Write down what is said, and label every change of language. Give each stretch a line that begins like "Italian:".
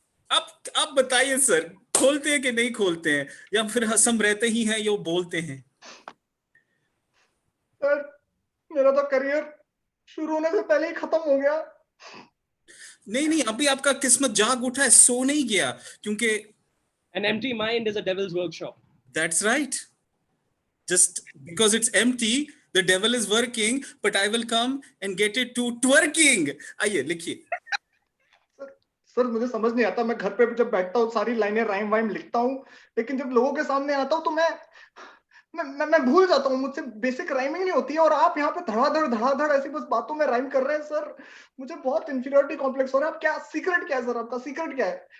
Hindi: आप बताइए सर, खोलते हैं कि नहीं खोलते हैं, या फिर हम रहते ही हैं यो बोलते हैं? सर, मेरा तो करियर शुरू होने से पहले ही खत्म हो गया. नहीं, अभी आपका किस्मत जाग उठा है, सो नहीं गया, क्योंकि
English: an empty mind is a devil's workshop. That's right. Just because it's empty, the devil is working, but I will come and get it to twerking.
Hindi: आइए लिखिए. सर, मुझे समझ नहीं आता. मैं घर पे जब बैठता हूँ सारी लाइनें राइम वाइम लिखता हूँ, लेकिन जब लोगों के सामने आता हूँ तो मैं भूल जाता हूँ. मुझसे बेसिक राइमिंग नहीं होती है, और आप यहाँ पे धड़ाधड़ ऐसी बस बातों में राइम कर रहे हैं. सर, मुझे बहुत इंफीरियरिटी कॉम्प्लेक्स हो रहा है. आप क्या सीक्रेट क्या है सर, आपका सीक्रेट क्या है?